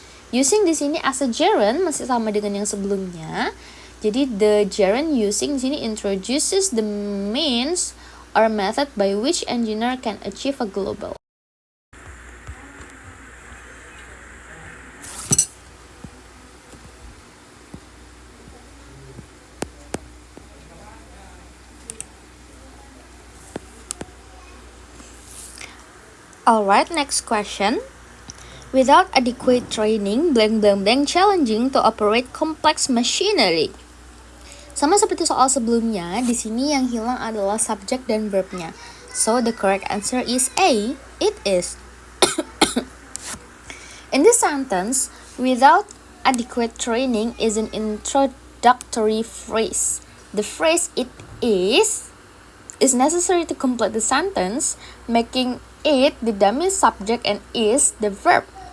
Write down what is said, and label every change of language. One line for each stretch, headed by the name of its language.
English: Using
Indonesian: di sini
English: as a gerund
Indonesian: masih sama dengan yang sebelumnya. Jadi
English: the gerund using
Indonesian: di sini
English: introduces the means or method by which engineer can achieve a global. Alright, next question. Without adequate training, blank blank blank challenging to operate complex machinery.
Indonesian: Sama seperti soal sebelumnya, di sini yang hilang adalah subjek dan verbnya.
English: So the correct answer is A. It is. In this sentence, without adequate training is an introductory phrase. The phrase it is necessary to complete the sentence, making it the dummy subject and is the verb.